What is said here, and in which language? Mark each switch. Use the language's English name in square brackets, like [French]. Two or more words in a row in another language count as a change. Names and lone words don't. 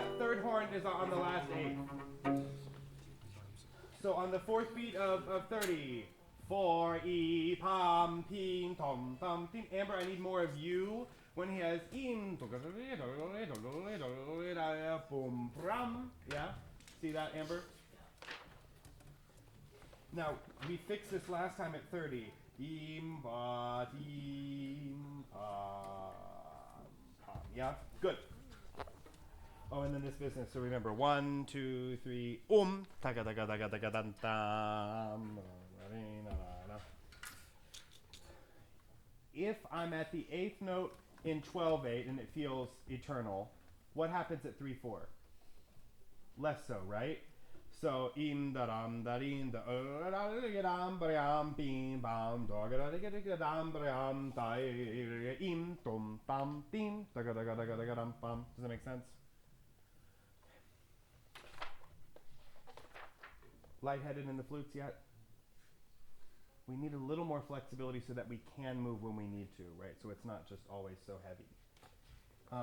[English] third horn is on the last 8. So on the fourth beat of 30, 4 E pam pim tom tom tim. Amber, I need more of you when he has im boom brum. Yeah, see that, Amber? Now we fixed this last time at 30. Im ba dim pam. Yeah, good. Oh, and then this business. So remember, 1, 2, 3, taga taga taga taga dan tam. If I'm at the 8th note in 12/8 and it feels eternal, what happens at 3/4? Less so, right? So im da ram da rin da dam bam bim bam da ga dam bam da im tum tam tim da ga dam bam. Does that make sense? Lightheaded in the flutes yet? We need a little more flexibility so that we can move when we need to, right? So it's not just always so heavy.